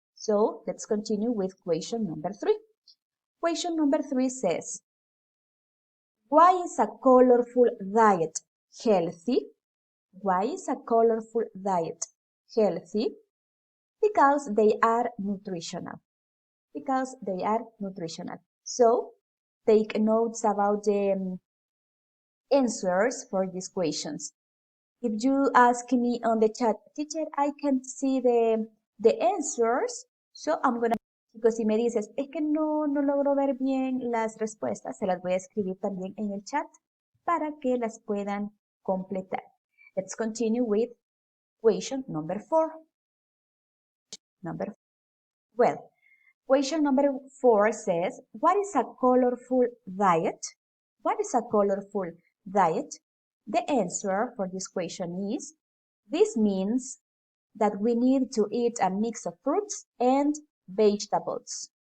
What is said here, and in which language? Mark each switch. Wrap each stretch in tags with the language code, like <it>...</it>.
<en>So let's continue with question number 3. Question number 3 says, why is a colorful diet healthy? Why is a colorful diet healthy? Because they are nutritional. Because they are nutritional. So take notes about the answers for these questions. If you ask me on the chat, teacher, I can't see the answers, so I'm gonna,</en> <es>chicos, si me dices, es que no logro ver bien las respuestas, se las voy a escribir también en el chat para que las puedan completar.</es> <en>Let's continue with question number 4. Question number 4 says, what is a colorful diet? What is a colorful diet? The answer for this question is, this means that we need to eat a mix of fruits and vegetables.</en>